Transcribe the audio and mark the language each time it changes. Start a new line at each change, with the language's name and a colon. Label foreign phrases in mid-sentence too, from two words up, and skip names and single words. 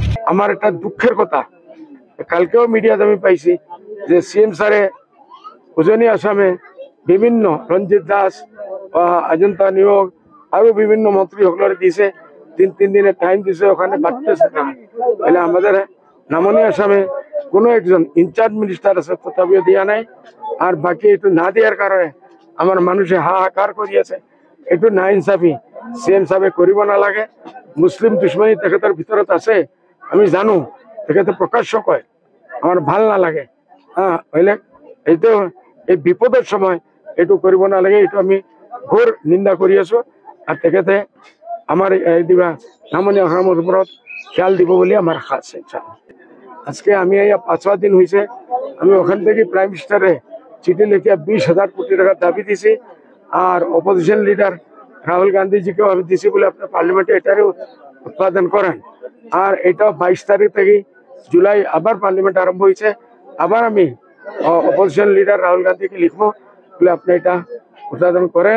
Bangla: আমার একটা দুঃখের কথা, কালকেও মিডিয়াতে আমি পাইছি যে সিএম স্যারে উজনি আসামে বিভিন্ন রঞ্জিত দাস অজন্তা নিয়োগ আরো বিভিন্ন মন্ত্রী সকলের দিছে, তিন দিনের টাইম দিছে, ওখানে বাড়তেছে না। তাহলে আমাদের নামনি আসামে কোনো একজন
English: in-charge minister
Bangla: আছে, তথাপিও দিয়া নাই। আর বাকি একটু না দেওয়ার কারণে আমার মানুষে হাহাকার করিয়াছে।
Assamese: একটু না ইনসাফি সিএম সাহেব করিব নালাগে। মুসলিম দুশ্মনী তেখেতের ভিতৰত আছে, আমি জানো, তেখেতে প্রকাশ্য কয়, আমার ভাল নালাগে। হ্যাঁ, হইলে এইটো এই বিপদের সময় এইটো কৰিব নালাগে, এইটো আমি ঘোর নিন্দা কৰি আছো। আর তেখেতে আমার এই দিবা নামনি অসমৰ ওপৰত খেয়াল দিব বলে আমার আশা আছে।
Bangla: আজকে আমি এই 5 দিন হয়েছে, আমি ওখান থেকে
English: Prime Minister
Bangla: চিঠি লিখিয়া 20,000 কোটি টাকার দাবি দিছি। আর
English: opposition leader
Bangla: রাহুল গান্ধীজিকেও আমি দিছি বলে আপনার পার্লামেন্টে এটারও উৎপাদন করেন। আর এটা 22 তারিখ থেকে জুলাই আবার পার্লামেন্ট আরম্ভ হয়েছে, আবার আমি
English: opposition leader
Bangla: রাহুল গান্ধীকে লিখবো বলে আপনি এটা উৎপাদন করেন।